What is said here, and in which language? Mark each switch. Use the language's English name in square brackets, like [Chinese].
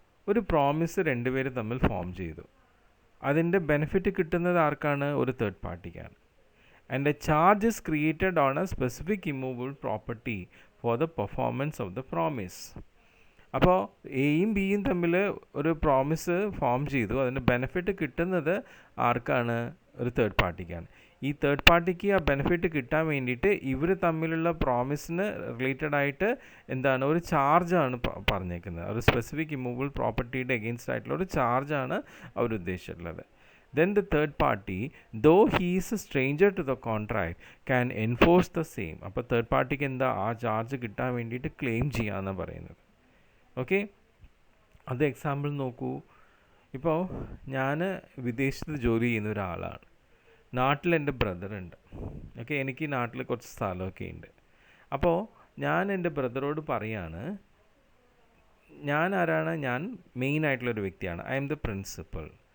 [Malayalam] ഒരു പ്രോമിസ് രണ്ടുപേര് തമ്മിൽ ഫോം ചെയ്തു, അതിൻ്റെ ബെനിഫിറ്റ് കിട്ടുന്നത് ആർക്കാണ്, ഒരു third പാർട്ടിക്കാണ്. [English] And a charge is created on a specific immovable property for the performance of the promise. [Malayalam] അപ്പോൾ എയും ബിയും തമ്മിൽ ഒരു പ്രോമിസ് ഫോം ചെയ്തു, അതിൻ്റെ ബെനിഫിറ്റ് കിട്ടുന്നത് ആർക്കാണ്, ഒരു തേർഡ് പാർട്ടിക്കാണ്. ഈ തേർഡ് പാർട്ടിക്ക് ആ ബെനിഫിറ്റ് കിട്ടാൻ വേണ്ടിയിട്ട് ഇവർ തമ്മിലുള്ള പ്രോമിസിന് റിലേറ്റഡ് ആയിട്ട് എന്താണ്, ഒരു ചാർജാണ് പറഞ്ഞേക്കുന്നത്. ഒരു സ്പെസിഫിക് ഇമ്മൂവബിൾ പ്രോപ്പർട്ടിയുടെ എഗെയിൻസ്റ്റ് ആയിട്ടുള്ള ഒരു ചാർജാണ് അവർ ഉദ്ദേശിച്ചിട്ടുള്ളത്. [English] Then the third party, though he is a stranger to the contract, can enforce the same. [Malayalam] അപ്പോൾ തേർഡ് പാർട്ടിക്ക് എന്താ, ആ ചാർജ് കിട്ടാൻ വേണ്ടിയിട്ട് ക്ലെയിം ചെയ്യാമെന്നാണ് പറയുന്നത്. ഓക്കെ, അത് എക്സാമ്പിൾ നോക്കൂ. ഇപ്പോൾ ഞാൻ വിദേശത്ത് ജോലി ചെയ്യുന്ന ഒരാളാണ്, നാട്ടിൽ എൻ്റെ ബ്രദറുണ്ട്. ഓക്കെ, എനിക്ക് നാട്ടിൽ കുറച്ച് സ്ഥലമൊക്കെ ഉണ്ട്. അപ്പോൾ ഞാൻ എൻ്റെ ബ്രദറോട് പറയാണ്, ഞാൻ ആരാണ്, ഞാൻ മെയിൻ ആയിട്ടുള്ളൊരു വ്യക്തിയാണ്, [English] I am the principal.